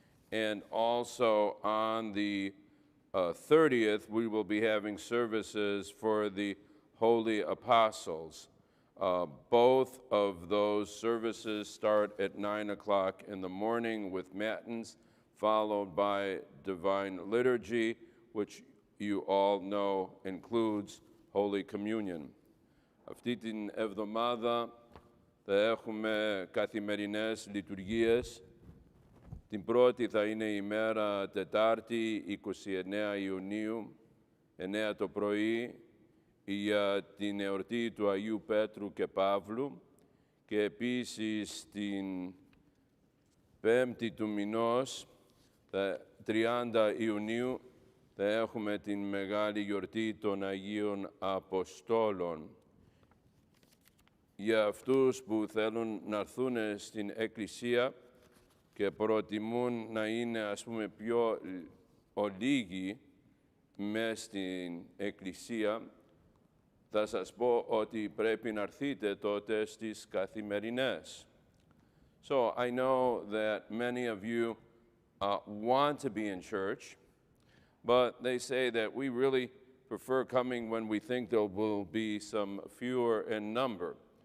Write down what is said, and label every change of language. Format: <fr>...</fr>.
<en>And also on the 30th, we will be having services for the Holy Apostles. Both of those services start at 9 o'clock in the morning with matins, followed by Divine Liturgy, which you all know includes Holy Communion.</en> <el>Αυτή την εβδομάδα θα έχουμε καθημερινές λειτουργίες. Την πρώτη θα είναι η μέρα Τετάρτη, 29 Ιουνίου, 9 το πρωί, για την εορτή του Αγίου Πέτρου και Παύλου, και επίσης την 5η του μηνός, 30 Ιουνίου, θα έχουμε την μεγάλη γιορτή των Αγίων Αποστόλων. Για αυτούς που θέλουν να έρθουν στην Εκκλησία και προτιμούν να είναι, ας πούμε, πιο ολίγοι μες στην Εκκλησία, θα σας πω ότι πρέπει να έρθετε τότε στις καθημερινές.</el> <en>So I know that many of you want to be in church, but they say that we really prefer coming when we think there will be some fewer in number.</en>